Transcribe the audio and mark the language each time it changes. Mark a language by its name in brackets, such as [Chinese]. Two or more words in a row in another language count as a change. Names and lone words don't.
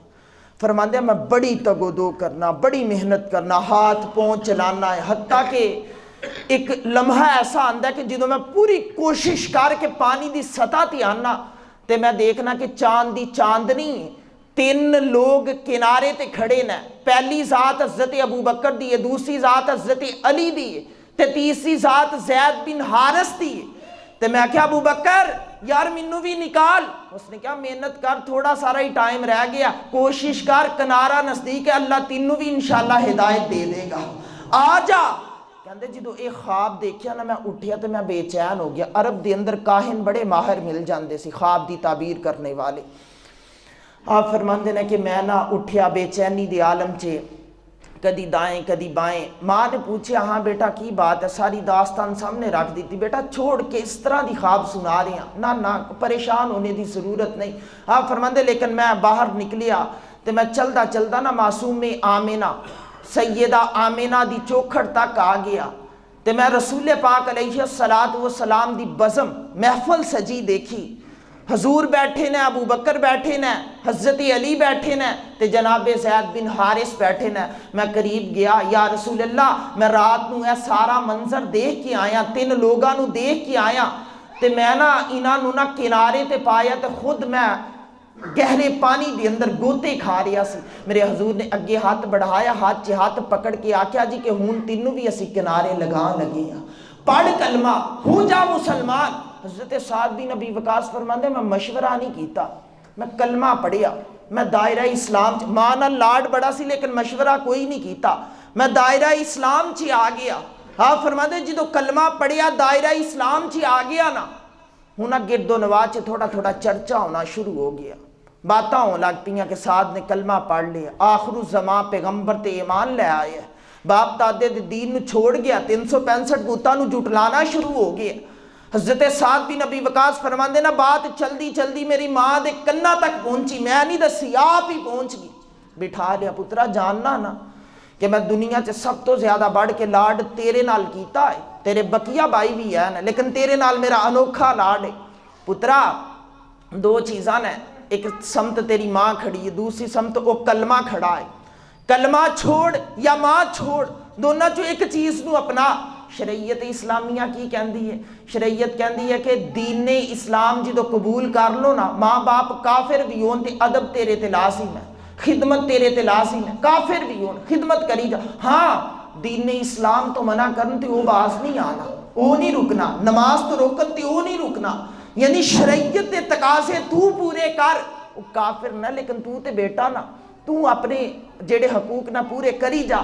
[Punjabi] فرماندے میں بڑی تگودو کرنا، بڑی محنت کرنا، ہاتھ پاؤں چلانا ہے، حتیٰ کہ ایک لمحہ ایسا آندا ہے کہ جدوں میں پوری کوشش کر کے پانی دی سطح تے آنا تے میں دیکھنا کہ چاند دی چاندنی ہے، تین لوگ کنارے تے کھڑے نے، پہلی ذات حضرت ابو بکر دی ہے، دوسری ذات حضرت علی دی ہے تے تیسری ذات زید بن حارث دی ہے۔ تے میں کہا ابو بکر یار مینوں بھی نکال. اس نے کہا محنت کر, تھوڑا سارا ہی ٹائم رہ گیا, کوشش کر, کنارہ نزدیک ہے, اللہ تینوں بھی انشاءاللہ ہدایت دے دے گا, آ جا. کہندے جدو ایک خواب دیکھیا نا, میں اٹھیا تو میں بے چین ہو گیا. عرب دے اندر کاہن بڑے ماہر مل جاندے سی, خواب دی تعبیر کرنے والے. آپ فرماندے نے کہ میں نہ اٹھیا بے چینی دے عالم چے, کدی دائیں کدی بائیں. ماں نے پوچھا ہاں بیٹا کی بات ہے, ساری داستان سامنے رکھ دیتی. بیٹا چھوڑ کے اس طرح دی خواب سنا رہے ہیں, نہ پریشان ہونے دی ضرورت نہیں. آپ فرماندے لیکن میں باہر نکلیا تو میں چلدا چلدا نا معصوم آمینہ سیدہ آمینہ دی چوکھڑ تک آ گیا. تے میں رسول پاک [Arabic] علیہ السلام [Punjabi] دی بزم محفل سجی دیکھی. حضور بیٹھے نے, ابو بکر بیٹھے نے, حضرت علی بیٹھے نے, تے جناب زید بن حارث بیٹھے نے. میں قریب گیا, [Arabic] یا رسول اللہ [Punjabi] میں رات نو اے سارا منظر دیکھ کے آیا, 3 لوگاں نو دیکھ کے آیا, تے میں نا انہاں نو نا کنارے تے پایا, تے خود میں گہرے پانی دے اندر گوتے کھا رہا سی. میرے حضور نے اگے ہاتھ بڑھایا, ہاتھ چ ہاتھ پکڑ کے آکھیا جی کہ ہون تینوں بھی اسی کنارے لگا لگے ہیں, پڑھ کلمہ ہو جا مسلمان. حضرت سعد بن ابی وقاص فرماندے میں مشورہ نہیں کیتا, میں کلمہ پڑھیا, میں دائرہ اسلام ماں نال لاڈ بڑا سی لیکن مشورہ کوئی نہیں کیتا, میں دائرہ اسلام چ آ گیا. آپ فرماندے جدو کلمہ پڑھیا دائرہ اسلام چ آ گیا نا, ہن گرد و نواز چ تھوڑا تھوڑا چرچا ہونا شروع ہو گیا. باتاں ہوں لگ پئیاں کہ سعد نے کلمہ پڑھ لیا, آخر الزمان پیغمبر تے ایمان لے آئے, باپ دادے دے دین نو چھوڑ گیا, 365 بوتاں نو جھٹلانا شروع ہو گیا. حضرت سعد بن ابی وقاص فرماندے نا بات چلدی چلدی میری ماں دے کنا تک پہنچی, میں نہیں دسی آپ ہی پہنچ گئی. بٹھا لیا, پترا جاننا نا کہ میں دنیا چ سب تو زیادہ بڑھ کے لاڈ تیرے نال کیتا ہے, تیرے بقیہ بھائی بھی ہے نا, لیکن تیرے نال میرا انوکھا لاڈ ہے. پترا 2 چیزاں نے, ایک سمت تیری ماں کھڑی ہے, دوسری سمت وہ کلمہ کھڑا ہے. کلمہ چھوڑ یا ماں چھوڑ, دونوں چو ایک چیز نو اپنا. شریعت اسلامیہ کی کہندی ہے, شریعت کہندی ہے کہ دین اسلام جدو قبول کر لو نا, ماں باپ کافر بھی ہون تے ادب تیرے تے لازم ہے, خدمت تیرے تے لازم ہے, کافر بھی ہون خدمت کری جا. ہاں دین اسلام تو منع کرن تے وہ باز نہیں آنا, وہ نہیں رکنا, نماز تو روکن تے وہ نہیں رکنا, یعنی شریعت دے تقاضے تو پورے کر. وہ کافر نہ, لیکن تو تے بیٹا نا, تو اپنے جڑے حقوق نہ پورے کری جا.